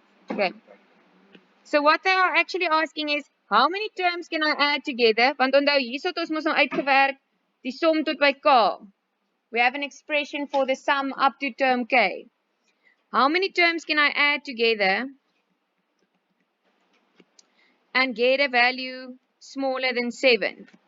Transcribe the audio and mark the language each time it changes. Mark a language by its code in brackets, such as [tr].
[en] Okay. So what they are actually asking is, how many terms can I add together? [af] Want onthou hierso het ons mos nou uitgewerk die som tot by k. [en] We have an expression for the sum up to term k. How many terms can I add together and get a value smaller than 7?